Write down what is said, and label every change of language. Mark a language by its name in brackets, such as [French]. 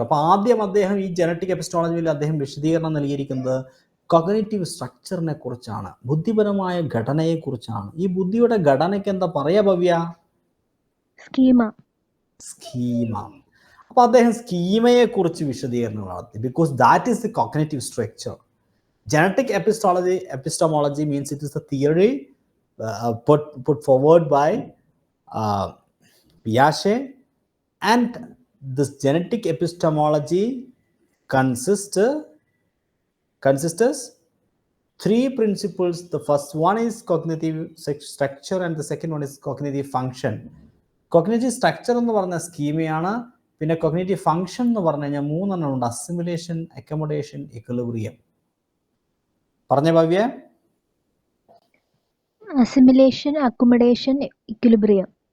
[Malayalam] അപ്പൊ ആദ്യം അദ്ദേഹം ഈ ജനറ്റിക് എപ്പിസ്റ്റമോളജിയിൽ അദ്ദേഹം വിശദീകരണം നൽകിയിരിക്കുന്നത് കോഗ്നിറ്റീവ് സ്ട്രക്ചറിനെ കുറിച്ചാണ്, ബുദ്ധിപരമായ ഘടനയെ കുറിച്ചാണ്. ഈ ബുദ്ധിയുടെ ഘടനയ്ക്ക് എന്താ പറയാ ഭവ്യ? സ്കീമ. അപ്പൊ അദ്ദേഹം സ്കീമയെ കുറിച്ച് വിശദീകരണം നടത്തി. [English] Because that is the cognitive structure. Genetic epistemology means it is a theory put forward by Piaget, and this genetic epistemology consists of 3 principles. The first one is cognitive structure and the second one is cognitive function. [Malayalam] Cognitive structure എന്ന് പറഞ്ഞ സ്കീമയാണ്. പിന്നെ cognitive function എന്ന് പറഞ്ഞു കഴിഞ്ഞാൽ 3 എണ്ണം ഉണ്ട്: assimilation, accommodation, equilibrium. പറഞ്ഞ Bhavya? Assimilation, accommodation, equilibrium.